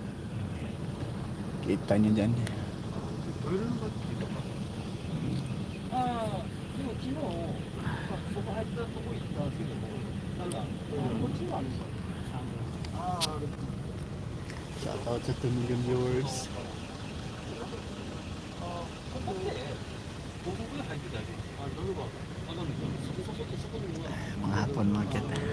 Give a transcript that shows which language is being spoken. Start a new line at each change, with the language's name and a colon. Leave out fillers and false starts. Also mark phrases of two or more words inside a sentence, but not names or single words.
Filipino: Kita nyo dyan.
Japanese: でも昨日、そこ入ったとこ行ったけど、なんか、こっちはあるんですよ。
English: Shout out sa 2 million viewers.
Japanese: ここって、どこで入ってたっけどれか、わかんないけど、そこにも。
Filipino: Mga hapon mga kat.